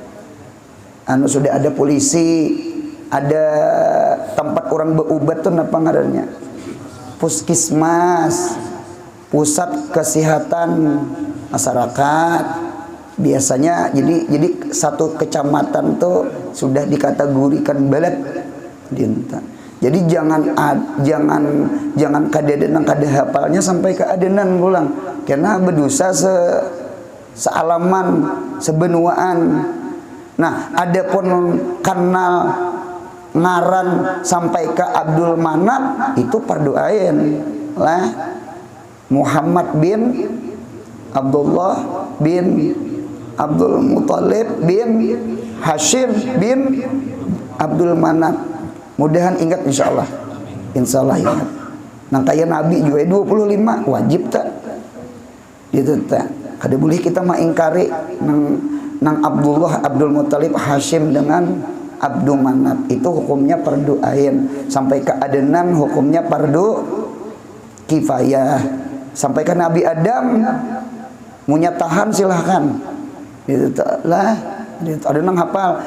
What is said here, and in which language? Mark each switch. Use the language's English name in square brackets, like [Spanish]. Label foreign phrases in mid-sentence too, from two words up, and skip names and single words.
[Indonesian] Sudah ada polisi, ada tempat orang berobat tuh apa ngarannya? Puskesmas, pusat kesehatan masyarakat. Biasanya jadi satu kecamatan tuh sudah dikategorikan balad dinta. [Banjar] Jadi jangan kadenan kada hafalnya sampai ke adenan pulang. [Indonesian] Karena berdosa sealaman, sebenuaan. Nah, adapun kenal ngaran sampai ke Abdul Manaf itu fardu ain. Lah Muhammad bin Abdullah bin Abdul Muthalib bin Hashim bin Abdul Manaf. Mudahan ingat insyaallah. Insyaallah ingat. [Banjar] Nang kaya Nabi juga 25 wajib tak? Gitu tak. Kada boleh kita mengingkari nang Abdullah Abdul Muthalib Hashim dengan Abdul Manaf itu hukumnya fardu ain. [Indonesian] Sampai ke Adnan hukumnya fardu kifayah. [Banjar] Sampai ke Nabi Adam munya tahan silahkan. [Indonesian] Gitu lah. Ada nang hafal.